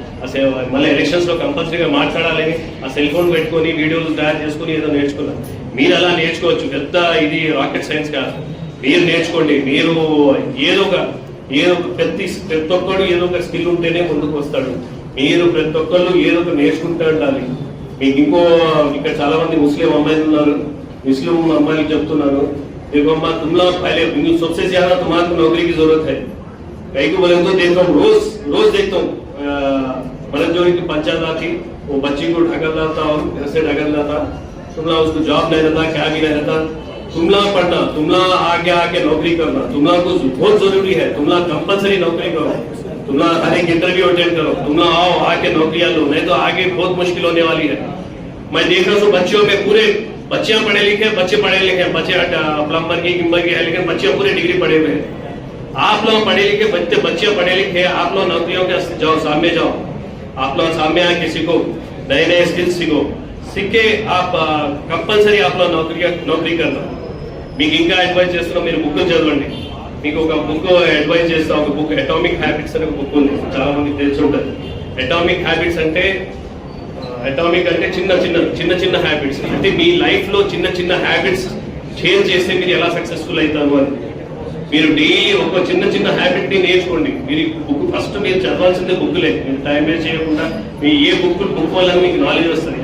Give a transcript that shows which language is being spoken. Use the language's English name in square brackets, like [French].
[Telugu] అసలు మళ్ళీ ఎలక్షన్స్ లో కంపల్సరీగా మాట్లాడాలని ఆ సెల్ ఫోన్ పెట్టుకొని వీడియోలు తయారు చేసుకుని ఏదో నేర్చుకున్నాను. మీరు అలా నేర్చుకోవచ్చు. పెద్ద ఇది రాకెట్ సైన్స్ కాదు. మీరు నేర్చుకోండి. మీరు ఏదో ప్రతి ఒక్కరు ఏదో ఒక స్కిల్ ఉంటేనే ముందుకు వస్తాడు. మీరు ప్రతి ఒక్కళ్ళు ఏదో ఒక నేర్చుకుంటూ ఉండాలి. మీకు ఇక్కడ చాలా మంది ముస్లిం అమ్మాయిలు ఉన్నారు. ముస్లిం అమ్మాయిలు చెప్తున్నాను, [Hindi] देखो अम्मा तुम लोग पहले सबसे ज्यादा तुम्हारे नौकरी की जरूरत है. कहीं को बोले तो देखता हूँ, रोज देखता हूँ मरजोरी की पंचायत आती, वो बच्ची को ढकल लाता और घर से ढकल लाता. तुम लोग उसको जॉब नहीं रहता, क्या भी नहीं रहता. तुम लोग पढ़ना, तुम लोग आगे नौकरी करना, तुम लोग को बहुत जरूरी है. तुम लोग कंपल्सरी नौकरी करो. तुम लोग हर एक इंटरव्यू अटेंड करो. तुम लोग आओ, आके नौकरियां लो, नहीं तो आगे बहुत मुश्किल होने वाली है. मैं देख रहा हूँ बच्चियों में पूरे बच्चे पढ़े लिखे, बच्चे प्लम्बर की गिम्बर की है, लेकिन बच्चे पूरे डिग्री पढ़े हुए हैं. आप लोग पढ़े लिखे बच्चे पढ़े लिखे, आप लोग नौकरियों के जाओ, सामने जाओ. आप लोग सामने आके सीखो, नए स्किल्स सीख के आप कंपल्सरी आप लोग नौकरी करना. [Telugu] మీకు ఇంకా అడ్వైజ్ చేస్తున్నా, మీరు బుక్ చదవండి. మీకు ఒక బుక్ అడ్వైజ్ చేస్తా, ఒక బుక్ అటామిక్ హ్యాబిట్స్ అనే బుక్ ఉంది, చాలా మందికి తెలిసి ఉంటుంది. అటామిక్ హ్యాబిట్స్ అంటే చిన్న చిన్న హ్యాబిట్స్, అంటే మీ లైఫ్ లో చిన్న హ్యాబిట్స్ చేంజ్ చేస్తే మీరు ఎలా సక్సెస్ఫుల్ అవుతారు అని. మీరు డైలీ ఒక చిన్న హ్యాబిట్ ని నేర్చుకోండి. మీరు బుక్ ఫస్ట్ మీరు చదవాల్సిందే బుక్లే, మీరు టైం వేస్ట్ చేయకుండా మీ ఏ బుక్ వల్ల మీకు నాలెడ్జ్ వస్తుంది.